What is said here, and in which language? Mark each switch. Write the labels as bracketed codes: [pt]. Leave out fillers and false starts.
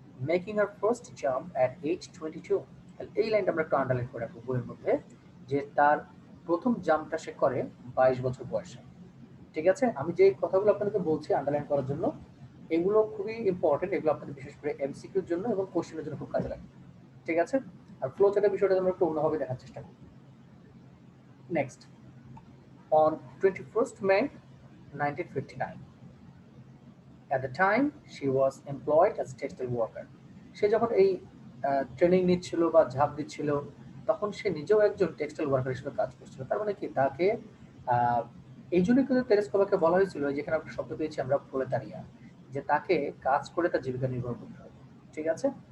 [en] Making her first jump at age 22। [bn] এই লাইনটা আমরা একটু আন্ডারলাইন করে রাখবো বইয়ের মধ্যে, যে তার প্রথম জাম্পটা সে করে 22 বছর বয়সে, ঠিক আছে। আমি যে কথাগুলো আপনাদেরকে বলছি আন্ডারলাইন করার জন্য, এগুলো খুবই ইম্পর্টেন্ট, এগুলো আপনাদের বিশেষ করে এমসিকিউর জন্য এবং কোশ্চেনের জন্য খুব কাজে লাগে, ঠিক আছে। আর ফ্লো চার্টের বিষয়টা আমরা একটু অন্যভাবে দেখার চেষ্টা করি। [en] Next, on 21st May 1959, at the time she was employed as a textile worker. [bn] সে যখন এই ট্রেনিং নিচ্ছিল বা ঝাঁপ দিচ্ছিল, তখন সে নিজেও একজন টেক্সটাইল ওয়ার্কার হিসেবে কাজ করছিল। তার মানে কি, তাকে এই জন্যই কিন্তু তেরেস্কোভাকে বলা হয়েছিল, যেখানে একটা শব্দ পেয়েছি আমরা প্রোলেতারিয়া, যে তাকে কাজ করে তার জীবিকা নির্বাহ করতে হবে, ঠিক আছে।